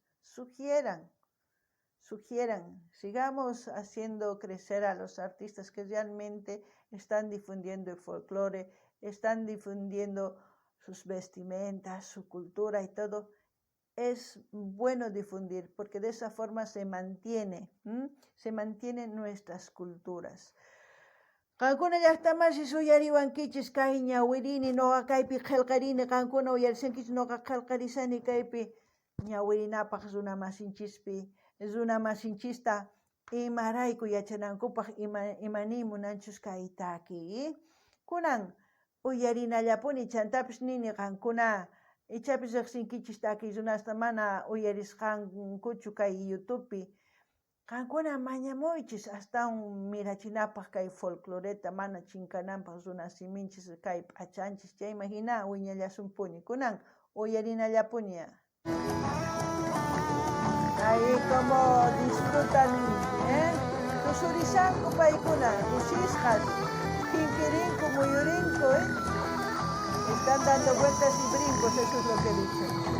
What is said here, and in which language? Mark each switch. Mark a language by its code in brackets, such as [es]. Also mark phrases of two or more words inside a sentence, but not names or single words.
[es] Sugieran, sigamos haciendo crecer a los artistas que realmente están difundiendo el folclore están difundiendo sus vestimentas, su cultura y todo. Es bueno difundir porque de esa forma se mantienen nuestras culturas. [qu] Qankuna llaqtamashi suyariwankichis kay ñawirini noqa kaypi qillqarini qankuna uyarisinkichis noqa qillqarisani kaypi ñawirinapaq runa masinchista imarayku yachanankupaq imani munanchus kaytaki kunan uyarinallapuni chantapish nini qankuna ichapis riqsinkichis taki runasta mana uyarisqankuchu kay YouTubepi qankuna mañamuychis astawan mirachinapaq kay folcloreta mana chinkananpaq runa siminchis kay p'achanchis chayma hina wiñallasunpuni kunan uyarinallapuni. [es] Ahí como disfrutan, [qu] tusurizanku paykuna, kusisqas, hinkirinku, muyurinku, [es] están dando vueltas y brincos, eso es lo que dicen.